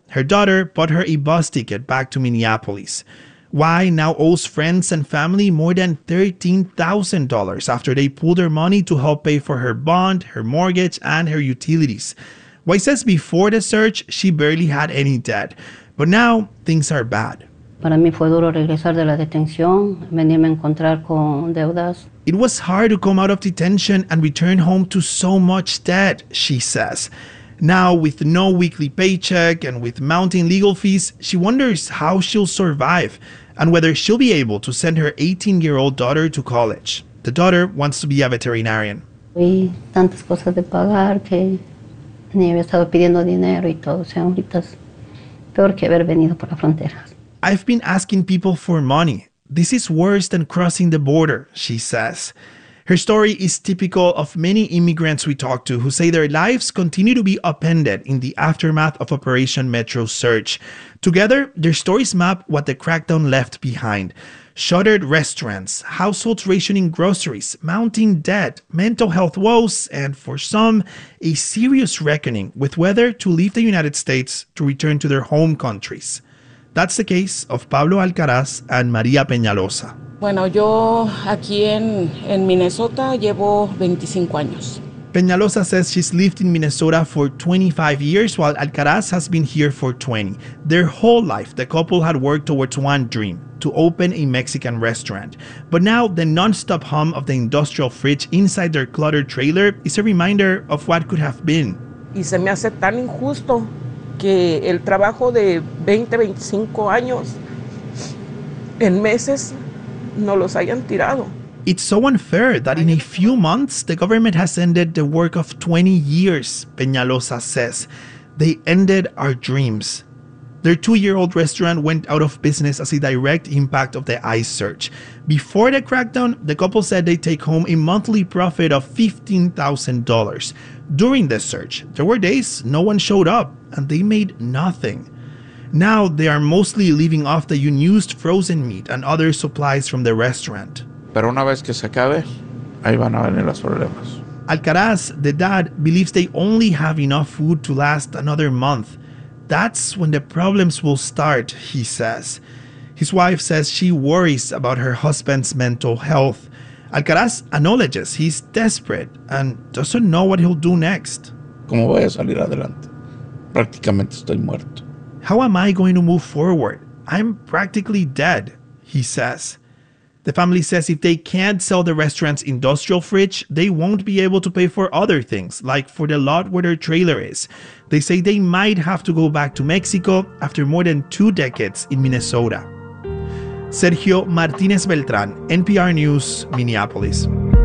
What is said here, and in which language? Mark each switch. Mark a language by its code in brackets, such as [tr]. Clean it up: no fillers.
[en] Her daughter bought her a bus ticket back to Minneapolis. Y now owes friends and family more than $13,000 after they pulled her money to help pay for her bond, her mortgage, and her utilities. Y says before the search, she barely had any debt. But now, things are bad. [es] Para mí fue duro regresar de la detención, venirme a encontrar con deudas. [en] It was hard to come out of detention and return home to so much debt, she says. Now, with no weekly paycheck and with mounting legal fees, she wonders how she'll survive and whether she'll be able to send her 18-year-old daughter to college. The daughter wants to be a veterinarian. [es] Hay tantas cosas de pagar que ni había estado pidiendo dinero y todo. O sea, ahorita es peor que haber venido por la frontera. [en] I've been asking people for money. This is worse than crossing the border, she says. Her story is typical of many immigrants we talk to who say their lives continue to be upended in the aftermath of Operation Metro Search. Together, their stories map what the crackdown left behind. Shuttered restaurants, households rationing groceries, mounting debt, mental health woes, and for some, a serious reckoning with whether to leave the United States to return to their home countries. That's the case of Pablo Alcaraz and Maria Peñalosa. [es] Bueno, yo aquí en Minnesota llevo 25 años. [en] Peñalosa says she's lived in Minnesota for 25 years, while Alcaraz has been here for 20. Their whole life, the couple had worked towards one dream, to open a Mexican restaurant. But now, the nonstop hum of the industrial fridge inside their cluttered trailer is a reminder of what could have been. [es] Y se me hace tan injusto. Que el trabajo de 20, 25 años en meses no los hayan tirado. [en] It's so unfair that in a few months the government has ended the work of 20 years, Peñalosa says. They ended our dreams. Their two-year-old restaurant went out of business as a direct impact of the ICE search. Before the crackdown, the couple said they take home a monthly profit of $15,000. During the search, there were days no one showed up and they made nothing. Now they are mostly living off the unused frozen meat and other supplies from the restaurant. [es] Pero una vez que se acabe, ahí van a venir los problemas. [en] Alcaraz, the dad, believes they only have enough food to last another month. That's when the problems will start, he says. His wife says she worries about her husband's mental health. Alcaraz acknowledges he's desperate and doesn't know what he'll do next. [es] ¿Cómo voy a salir adelante? Prácticamente estoy muerto. [en] How am I going to move forward? I'm practically dead, he says. The family says if they can't sell the restaurant's industrial fridge, they won't be able to pay for other things, like for the lot where their trailer is. They say they might have to go back to Mexico after more than two decades in Minnesota. Sergio Martinez Beltran, NPR News, Minneapolis.